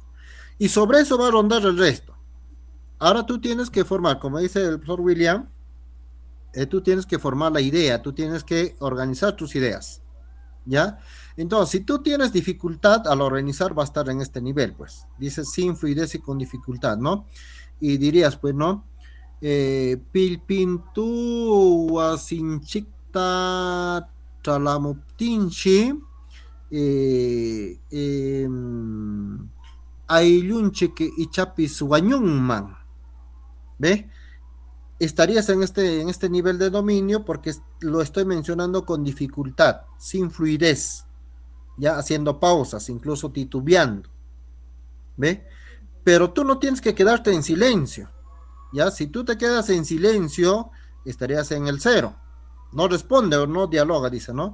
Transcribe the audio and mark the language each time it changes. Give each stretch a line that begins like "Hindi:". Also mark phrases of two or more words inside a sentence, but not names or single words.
Spanish: Y sobre eso va a rondar el resto. Ahora tú tienes que formar, como dice el profesor William, tú tienes que formar la idea, tú tienes que organizar tus ideas, ¿ya? Entonces, si tú tienes dificultad al organizar, va a estar en este nivel, pues. Dice sin fluidez y con dificultad, ¿no? Y dirías, pues, ¿no?
Quechua: Pilpintu wasinchikta talamuptinchi ayllunchik ichapis wañunman,
Spanish: ¿ve? Estarías en este nivel de dominio porque lo estoy mencionando con dificultad, sin fluidez, ya haciendo pausas, incluso titubeando, ¿ve? Pero tú no tienes que quedarte en silencio, ya, si tú te quedas en silencio, estarías en el cero, no responde o no dialoga, dice, ¿no?